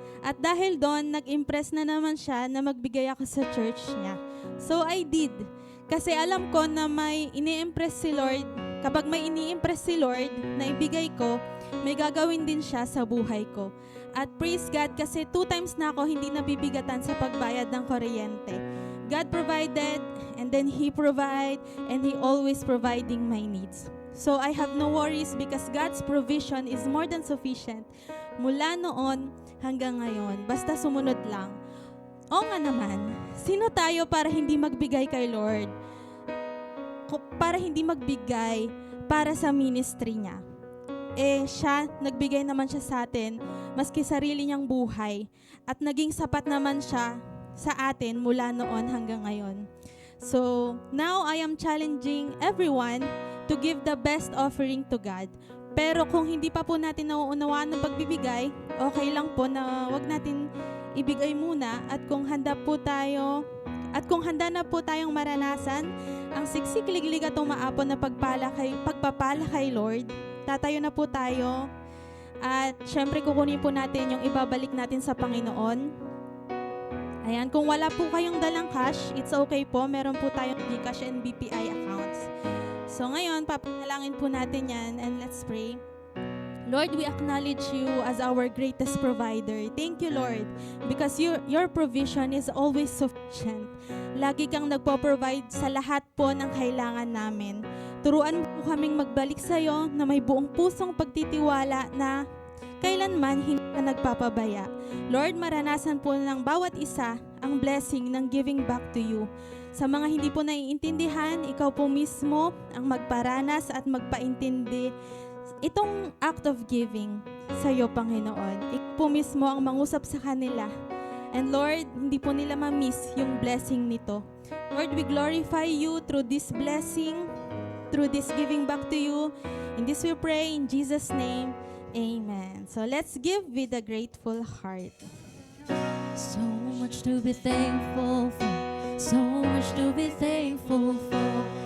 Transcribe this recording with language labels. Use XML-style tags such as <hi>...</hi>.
<tl>At dahil doon, nag-impress na naman siya na magbigay ako sa church niya.</tl> <en>So I did.</en> <tl>Kasi alam ko na may ini-impress si Lord. Kapag may ini-impress si Lord na ibigay ko, may gagawin din siya sa buhay ko. At praise God kasi 2 times na ako hindi nabibigatan sa pagbayad ng kuryente.</tl> <en>God provided, and then He provide, and He always providing my needs. So I have no worries because God's provision is more than sufficient.</en> <tl>Mula noon hanggang ngayon, basta sumunod lang. O nga naman, sino tayo para hindi magbigay kay Lord? Para hindi magbigay para sa ministry niya. Siya, nagbigay naman siya sa atin, maski sarili niyang buhay. At naging sapat naman siya sa atin mula noon hanggang ngayon.</tl> <en>So, now I am challenging everyone to give the best offering to God.</en> <tl>Pero kung hindi pa po natin nauunawaan ng pagbibigay, okay lang po na wag natin ibigay muna. At kung handa na po tayong maranasan ang siksik-liglig at umaapon na pagpapala kay Lord, tatayo na po tayo. At syempre kukunin po natin yung ibabalik natin sa Panginoon. Ayan, kung wala po kayong dalang cash,</tl> <en>it's okay</en> <tl>po. Meron po tayong GCash and BPI accounts. So ngayon, papanalangin po natin yan</tl> <en>and let's pray. Lord, we acknowledge you as our greatest provider. Thank you, Lord, because your provision is always sufficient.</en> <tl>Lagi kang nagpo-provide sa lahat po ng kailangan namin. Turuan mo po kaming magbalik sa iyo na may buong pusong pagtitiwala na kailanman hindi ka nagpapabaya. Lord, maranasan po ng bawat isa ang blessing ng</tl> <en>giving back to you.</en> <tl>Sa mga hindi po naiintindihan, ikaw po mismo ang magparanas at magpaintindi itong act of giving sa iyo, Panginoon. Ikaw po mismo ang mangusap sa kanila. And Lord, hindi po nila ma-miss yung blessing nito.</tl> <en>Lord, we glorify you through this blessing, through this giving back to you. In this we pray in Jesus' name. Amen. So let's give with a grateful heart. So much to be thankful for. So much to be thankful for.</en>